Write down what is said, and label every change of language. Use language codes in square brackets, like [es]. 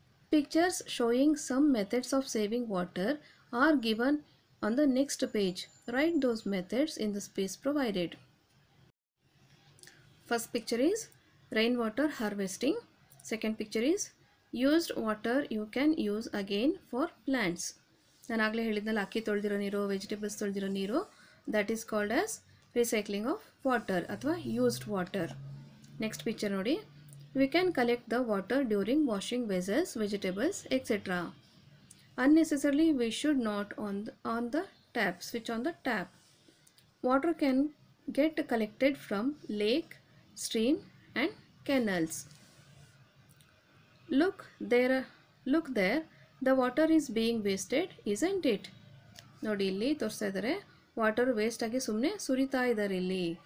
[en] Pictures showing some methods of saving water are given on the next page. Write those methods in the space provided. First picture is rainwater harvesting. Second picture is used water you can use again for plants. [kn] ನಾನು ಆಗಲೇ ಹೇಳಿದ್ನಲ್ಲ, ಅಕ್ಕಿ ತೊಳೆದಿರೋ ನೀರು, vegetables ತೊಳೆದಿರೋ ನೀರು, [en] that is called as recycling of water [kn] ಅಥವಾ [en] used water. Next picture ನೋಡಿ, we can collect the water during washing vessels, vegetables, etc. Unnecessarily we should not on the tap, switch on the tap. Water can get collected from lake, stream and canals. Look there, look there, the water is being wasted, isn't it? [kn] ನೋಡಿ ಇಲ್ಲಿ ತೋರಿಸ್ತಾ ಇದ್ದಾರೆ, water waste ಆಗಿ ಸುಮ್ಮನೆ ಸುರಿತಾ ಇದ್ದಾರೆ ಇಲ್ಲಿ.